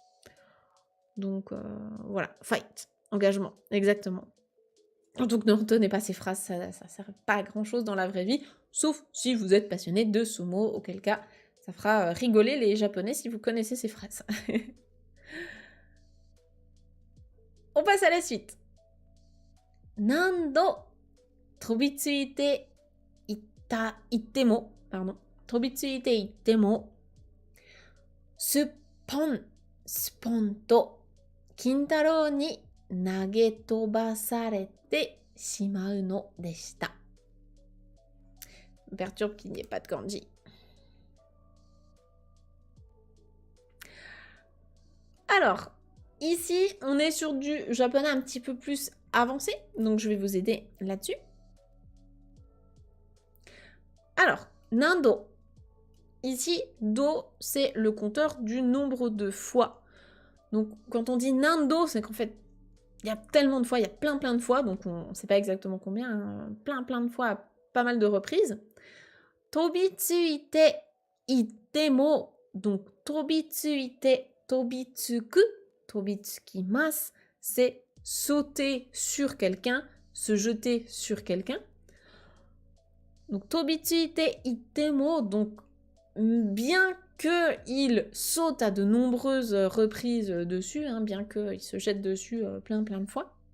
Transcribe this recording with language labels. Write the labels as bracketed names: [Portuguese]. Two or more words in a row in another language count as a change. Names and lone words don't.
[French] Donc voilà, fight, engagement, exactement. Donc ne retenez pas ces phrases, ça ne sert pas à grand chose dans la vraie vie, sauf si vous êtes passionné de sumo, auquel cas ça fera rigoler les Japonais si vous connaissez ces phrases. On passe à la suite. [Japanese] 何度飛びついて行っても、飛びついて行っても、スポンと金太郎に投げ飛ばされてしまうのでした. [French] Me perturbe qu'il n'y ait pas de kanji. Alors, ici, on est sur du japonais un petit peu plus avancé, donc je vais vous aider là-dessus. Alors, nando. Ici, do, c'est le compteur du nombre de fois. Donc, quand on dit nando, c'est qu'en fait, il y a tellement de fois, il y a plein de fois, donc on ne sait pas exactement combien, hein, plein de fois, pas mal de reprises. [Japanese] 飛びついて行っても, donc 飛びついて、飛びつく、飛びつきます, [French] c'est sauter sur quelqu'un, se jeter sur quelqu'un. Donc [Japanese] 飛びついて行っても, [French] donc bien qu'il saute à de nombreuses reprises dessus, hein, bien qu'il se jette dessus plein de fois.